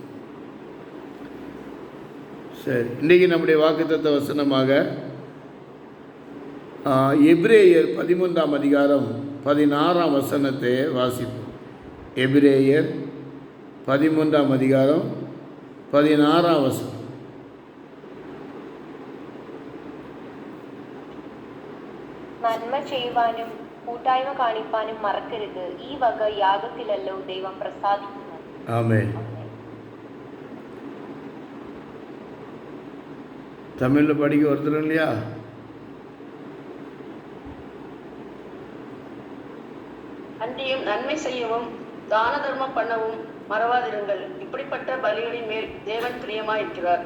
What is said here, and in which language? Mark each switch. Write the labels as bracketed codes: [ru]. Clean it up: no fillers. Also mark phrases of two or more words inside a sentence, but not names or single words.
[ta] சரி, இன்றைக்கி நம்முடைய வாக்குத்தத்த வசனமாக எபிரேயர் 13ஆம் அதிகாரம் 16ஆம் வசனத்தை வாசிப்போம். எபிரேயர் 13ஆம் அதிகாரம் 16ஆம் வசனம். [ml] നന്മ ചെയ്യുവാനും കൂട്ടായ്മ കാണിപ്പാനും മറക്കരുത്. ഈ വക യാഗത്തിലല്ലോ ദൈവം പ്രസാദിക്കുന്നു. ആമേൻ. [ta] தமிழில் படிக்க ஒருத்தர் இல்லையா? அன்றியும் நன்மை செய்யவும் தான தர்மம் பண்ணவும் மறவாதிருங்கள். இப்படிப்பட்ட பலிகளின் மேல் தேவன் பிரியமாயிருக்கிறார்.